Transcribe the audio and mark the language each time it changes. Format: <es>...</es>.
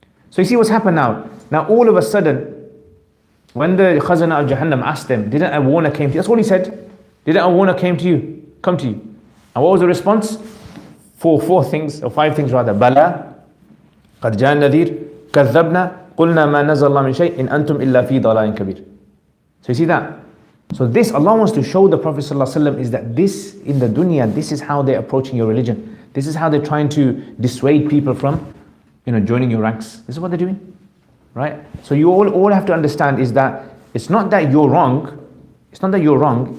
<en>So you see what's happened now? Now all of a sudden, when the Khazana of Jahannam asked them, didn't a warner came to you? That's all he said. Didn't a warner come to you? And what was the response? Four things, or 5 things rather.</en> <ar>Bala, قد جاء النذير, كذبنا, قلنا ما نزل الله من شيء, إن أنتم إلا في ضلال كبير.</ar> <en>So you see that? So this, Allah wants to show the Prophet ﷺ is that this, in the dunya, this is how they're approaching your religion. This is how they're trying to dissuade people from, joining your ranks. This is what they're doing, right? So you all have to understand is that it's not that you're wrong. It's not that you're wrong.</en>